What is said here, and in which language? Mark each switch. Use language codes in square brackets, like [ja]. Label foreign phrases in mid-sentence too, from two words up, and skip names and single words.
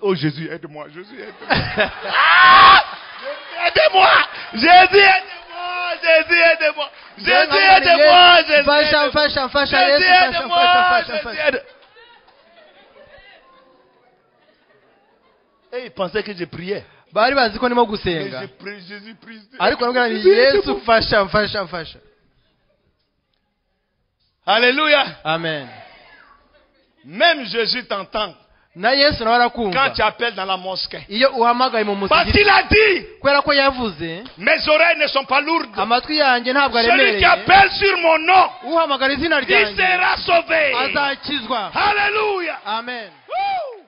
[fr] Oh Jésus, aide-moi. Jésus, aide-moi. Aidez-moi. Jésus, aide-moi. Jésus, aide-moi. Jésus, aide-moi. Jésus, aide-moi. Et ils pensaient que je priais. [rw] bari bazi ko ndimo gusenga ariko nabwira ni Yesu mfasha. [fr] Alléluia. Amen. Même Jésus t'entend. [rw] Na Yesu nawe arakumva [fr] quand tu appelles dans la mosquée. [rw] Iyo uhamagaye mu musigiti. [fr] Parce qu'il a dit. [rw] Kwera ko yavuze. [fr] Mes oreilles ne sont pas lourdes. [rw] Amatwi yanjye ntabwo aremereye. [fr] Celui qui appelle sur mon nom. [rw] Uhamagara izina ryanjye. [fr] Il sera sauvé. [rw] Azakizwa. [fr] Alléluia. Amen.